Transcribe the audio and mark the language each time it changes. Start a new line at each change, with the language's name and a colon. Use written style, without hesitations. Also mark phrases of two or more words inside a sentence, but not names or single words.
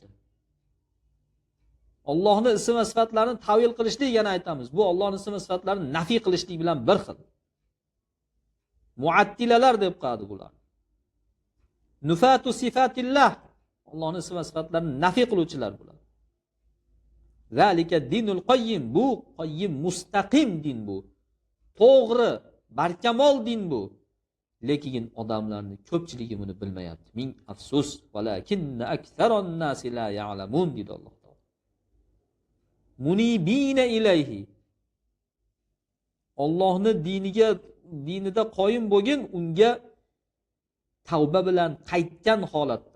Uzbek: Allohning ism va sifatlarini tavil qilishlik, yana aytamiz, bu Allohning ism va sifatlarini nafiy qilishlik bilan bir xil. Muattilalar deb qo'yadi bular.
Arabic: نفاة صفات الله,
Uzbek: Allohning ism va sifatlarini nafiy qiluvchilar bular.
Arabic: ذلك الدين القيم,
Uzbek: bu qayyim mustaqim din bu. To'g'ri, barkamol din bu. Lekin odamlarning ko'pchiligi buni bilmayapti. Ming afsus,
Arabic: ولكن أكثر الناس لا يعلمون
Uzbek: dedi Alloh taolo.
Arabic: منيبين إليه.
Uzbek: Allohning dinida qoyim bo'lgin, unga tavba bilan qaytgan holatda.